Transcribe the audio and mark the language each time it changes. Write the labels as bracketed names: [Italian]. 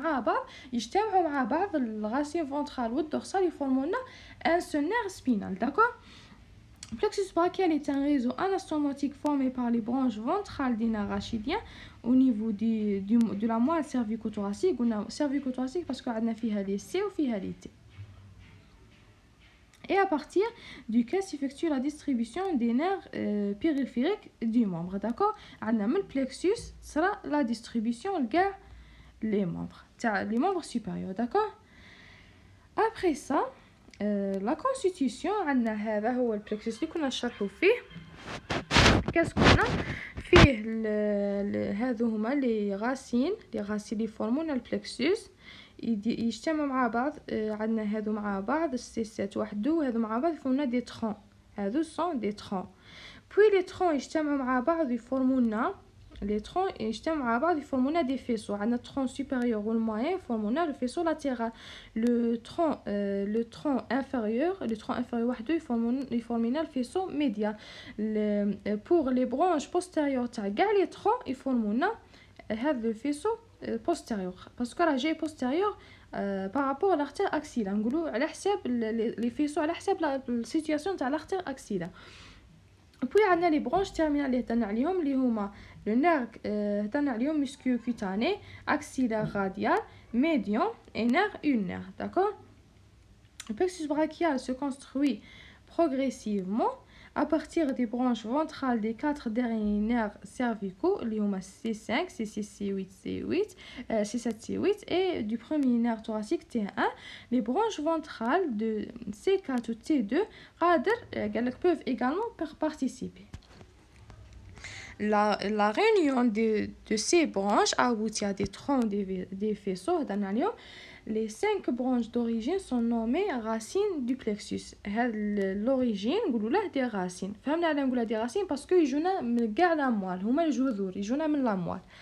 [Arabic] مع بعض يجتمعوا مع بعض الراسين فونترال والدورسال يفورموا لنا ان سونير سبينال, داكور. [French] Le plexus brachial est un réseau anastomotique formé par les branches ventrales des nerfs rachidiens au niveau de la moelle cervico-thoracique. On a cervico-thoracique parce qu'on a fait les C ou fait les T. Et à partir duquel s'effectue la distribution des nerfs périphériques du membre. D'accord. Le plexus sera la distribution les membres supérieurs. D'accord. Après ça, la constitution [Arabic] عندنا هذا هو البلكسوس اللي كنا نشرحوا فيه. كاسكونا فيه هذو هما لي غاسين اللي يفورمونا البلكسوس يجتمعوا مع بعض. عندنا هذو مع بعض السيسات وحدو, هذو مع بعض يفورمونا دي ترون, هذو سون دي ترون. [French] puis les troncs [Arabic] يجتمعوا مع بعض يفورمونا [French] les troncs [Arabic] يجتمعوا مع بعض يفورمونا دي فيسو. [French] عندنا tronc supérieur والmoyen يفورمونا le faisceau latéral. le tronc inférieur [Arabic] وحده يفورمونا [French] le faisceau médial. pour les branches postérieures [Arabic] تاع كاع [French] les troncs [Arabic] يفورمونا هذا [French] le faisceau postérieur [Arabic] باسكو راه جاي [French] postérieur par rapport à l'artère axillaire. [Arabic] نقولوا على حساب [French] les faisceaux [Arabic] على حساب [French] la situation تاع l'artère axillaire. puis عندنا les branches terminales [Arabic] اللي هضرنا عليهم اللي هما [French] le nerf [Arabic] هضرنا عليهم [French] musculo-cutané, axillaire radial, médian et nerf ulnaire. D'accord? Le plexus brachial se construit progressivement à partir des branches ventrales des 4 derniers nerfs cervicaux, les C5, C6, C8, C8, C7, C8 et du premier nerf thoracique T1. Les branches ventrales de C4 ou T2 peuvent également participer. La réunion de ces branches aboutit à des troncs des faisceaux. Les 5 branches d'origine sont nommées racines du plexus. L'origine, [Arabic] نقولوا له [French] des racines. [Arabic] فهمنا على نقولها des racines [French] parce que [Arabic] يجونا من كاع الأموال، هما الجذور يجونا من الأموال.